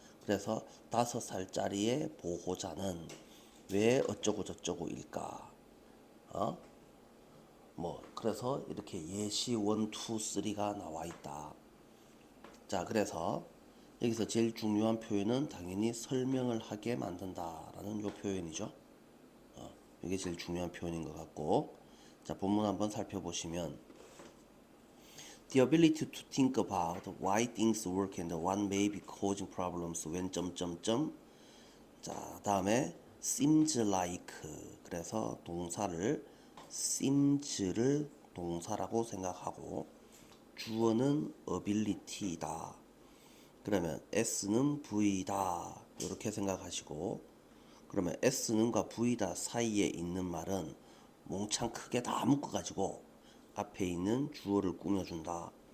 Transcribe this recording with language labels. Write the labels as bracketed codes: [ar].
[ko] 그래서 5살짜리의 보호자는 왜 어쩌고 저쩌고일까? 그래서 이렇게 예시 1, 2, 3가 나와 있다. 자, 그래서 여기서 제일 중요한 표현은 당연히 설명을 하게 만든다라는 요 표현이죠. 이게 제일 중요한 표현인 것 같고, 자, 본문 한번 살펴보시면 [en] The ability to think about why things work and what may be causing problems when 점점점. [ko] 자, 다음에 [en] seems like. [ko] 그래서 동사를 seems를 동사라고 생각하고 주어는 ability다. 그러면 S는 V다. 이렇게 생각하시고, 그러면 S는과 V다 사이에 있는 말은 몽창 크게 다 묶어가지고 앞에 있는 주어를 꾸며준다.